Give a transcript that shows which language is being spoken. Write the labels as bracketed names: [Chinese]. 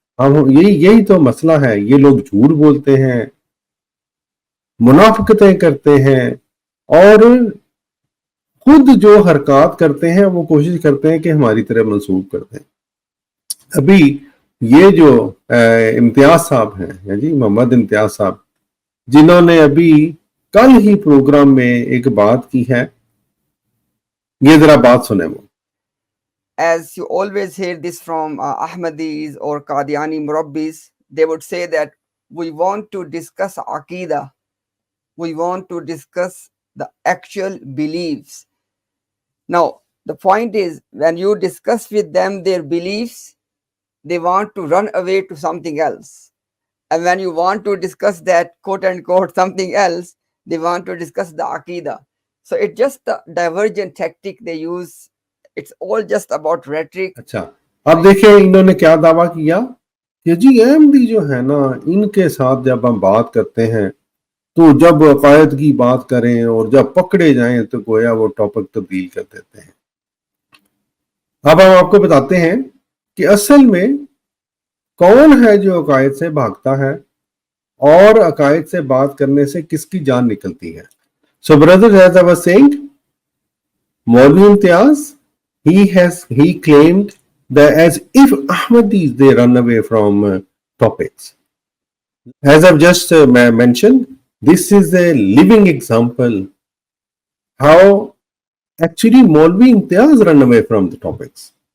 [Urdu] یہی تو مسئلہ ہے. یہ لوگ جھوٹ بولتے ہیں، منافقتیں کرتے ہیں، اور خود جو حرکات کرتے ہیں وہ کوشش کرتے ہیں کہ ہماری طرح منسوب کرتے ہیں. ابھی یہ جو امتیاز صاحب ہیں جی، محمد امتیاز صاحب، جنہوں نے ابھی کل ہی پروگرام میں ایک بات کی ہے، یہ ذرا بات سنیں. وہ [English] as you always hear this from Ahmadis or Qadiani Murabbis, they would say that we want to discuss Aqidah, we want to discuss the actual beliefs. Now, the point is, when you discuss with them their beliefs, they want to run away to something else. And when you want to discuss that quote unquote something else, they want to discuss the Aqidah. So it's just a divergent tactic they use. It's all just about rhetoric. [Urdu] اچھا، اب دیکھیں انہوں نے کیا دعویٰ کیا کہ جی احمدی جو ہے نا، ان کے ساتھ جب ہم بات کرتے ہیں تو جب عقائد کی بات کریں اور جب پکڑے جائیں تو گویا وہ ٹاپک تبدیل کر دیتے ہیں. اب ہم آپ کو بتاتے ہیں کہ اصل میں کون ہے جو عقائد سے بھاگتا ہے اور عقائد سے بات کرنے سے کس کی جان نکلتی ہے. [English] So brothers, as I was saying, Molvi Imtiaz, he claimed that as if Ahmadis they run away from topics. As I've just mentioned, this is a living example how actually Molvi Imtiaz run away from the topics.